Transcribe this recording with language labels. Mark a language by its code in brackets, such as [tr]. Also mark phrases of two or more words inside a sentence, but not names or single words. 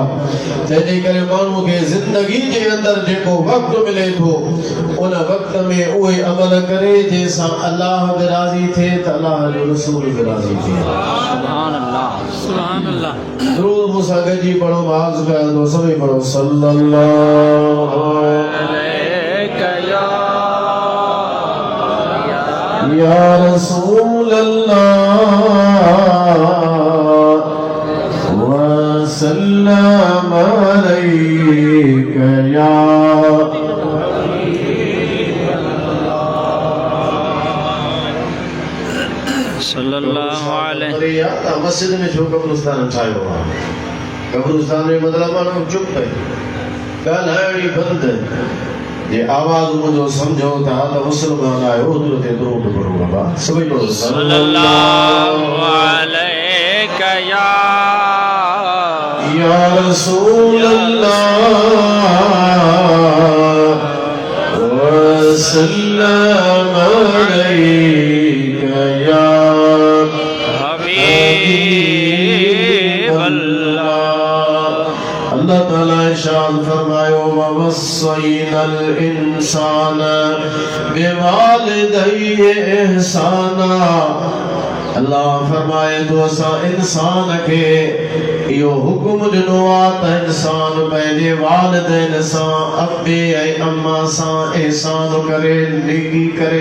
[sd] तंहिंजे करे माण्हू खे ज़िंदगी जे अंदरि जेको वक़्तु मिले थो उन वक़्त में उहे अमल करे जंहिंसां अल्लाह बि राज़ी थिए त अल्लाह जो रसूल बि राज़ी थिए। [ar] سبحان الله. سبحان الله. [sd] दुरूद मूंसां गॾिजी पढ़ो, आवाज़ कयो तो सभई पढ़ो [ar] صلى الله يا رسول الله وسلم عليك يا صلى الله عليه. [sd] मस्जिद में छो कब्रिस्तान ठाहियो आहे? कब्रिस्तान में मतिलबु माण्हू चुप आहे, ॻाल्हाइणी बंदि। जे आवाज़ मुंहिंजो सम्झो था त मुस्लमान आहियो हुजूर ते दुरूद पढ़ो बाबा, सभई पढ़ो [ar] صلى الله عليك يا رسول الله وسلم عليك يا حبيب الله. [sd] अल्लाह ताला इरशाद फरमायो [ar] ووصينا الإنسان بوالديه إحسانا. [sd] अल्लाह फरमाए तो असां इंसान खे इहो हुकुम ॾिनो आहे त इंसान पंहिंजे वालिदैन सां अबे ऐं अम्मा सां एहसान करे, नेकी करे।